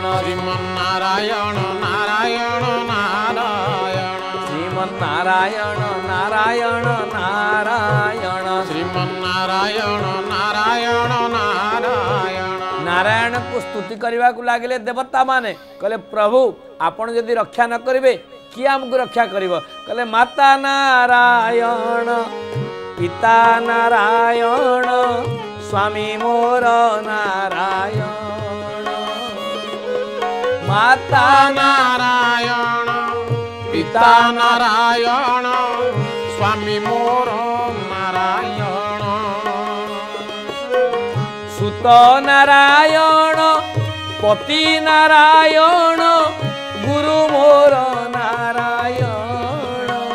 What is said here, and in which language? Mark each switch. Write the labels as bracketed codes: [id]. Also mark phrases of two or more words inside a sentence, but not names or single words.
[or] श्रीमन्नारायण नारायण नारायण श्रीमन्नारायण नारायण नारायण श्रीमन्नारायण नारायण नारायण। ନାରାୟଣ କୁ ସ୍ତୁତି କରିବା କୁ ଲାଗିଲେ ଦେବତା ମାନେ କହିଲେ ପ୍ରଭୁ ଆପଣ ଯଦି ରକ୍ଷା ନ କରିବେ କିଏ ଆମକୁ ରକ୍ଷା କରିବ। କହିଲେ ମାତା ନାରାୟଣ ପିତା ନାରାୟଣ ସ୍ୱାମୀ ମୋର ନାରାୟଣ। माता ନାରାୟଣ ପିତା ନାରାୟଣ ସ୍ୱାମୀ ମୋର ନାରାୟଣ। ସୁତ ନାରାୟଣ ପତି ନାରାୟଣ ଗୁରୁ ମୋର ନାରାୟଣ।